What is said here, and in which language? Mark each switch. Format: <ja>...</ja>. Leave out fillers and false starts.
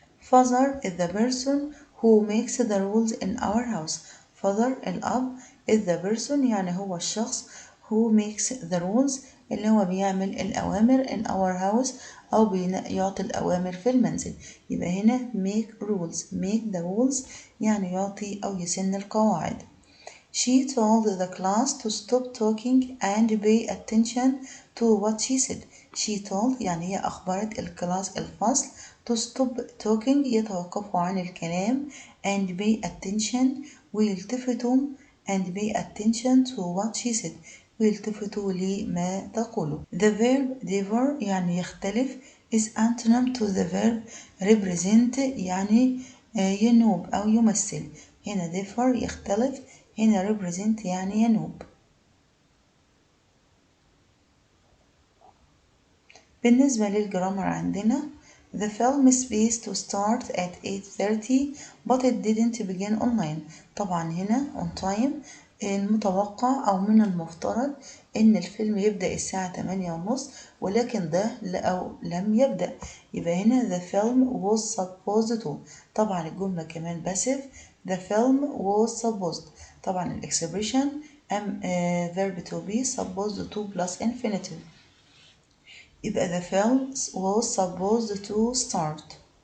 <en>Father is the person who makes the rules in our house.</en> <ar>Father الأب</ar> <en>is the person</en> <ar>يعني هو الشخص</ar> <en>who makes the rules</en> <ar>اللي هو بيعمل الأوامر</ar> <en>in our house</en> <ar>أو بيعطي الأوامر في المنزل. يبقى هنا</ar> <en>make the rules</en> <ar>يعني يعطي أو يسن القواعد.</ar> <en>She told the class to stop talking and pay attention to what she said. She told</en> <ar>يعني هي أخبرت الفصل</ar> <en>to stop talking</en> <ar>يتوقفوا عن الكلام</ar> <en>and pay attention</en> <ar>ويلتفتوا</ar> <en>and pay attention to what she said</en> <ar>ويلتفتوا لما تقوله.</ar> <en>The verb differ</en> <ar>يعني يختلف</ar> <en>is antonym to the verb represent</en> <ar>يعني ينوب أو يمثل. هنا differ يختلف، هنا represent يعني ينوب. بالنسبة للجرامر عندنا</ar> <en>the film is supposed to start at 8:30 but it didn't begin online.</en> <ar>طبعا هنا</ar> <en>on time</en> <ar>المتوقع أو من المفترض إن الفيلم يبدأ الساعة 8:30 ولكن ده لم يبدأ.</ar> <en>يبقى هنا the film was supposed to.</en> <ar>طبعا الجملة كمان</ar> <en>passive the film was supposed.</en> <ar>طبعا الإكسبريشن</ar> <en>verb to be supposed to plus infinitive. يبقى the film was supposed to start.</en>